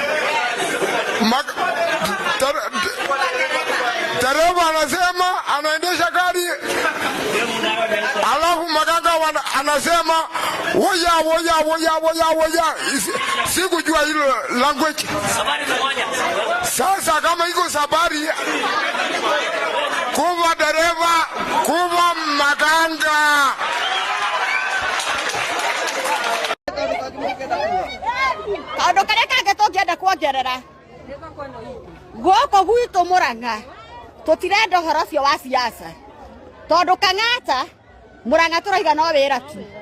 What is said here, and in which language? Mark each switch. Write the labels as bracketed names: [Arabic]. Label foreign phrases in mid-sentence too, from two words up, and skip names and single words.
[Swahili] Dereva anasema anaendesha gari, alafu makanga anasema woya. Sikujua hilo language. Sasa kama iko sabari, kuva dereva, kuva makanga. [Kikuyu] Kaundu karia kange tungienda kuongerera goko gwitu Murang'a tutirenda uhoro ucio wa siasa tondu Kang'ata Murang'a turaiga no wira tu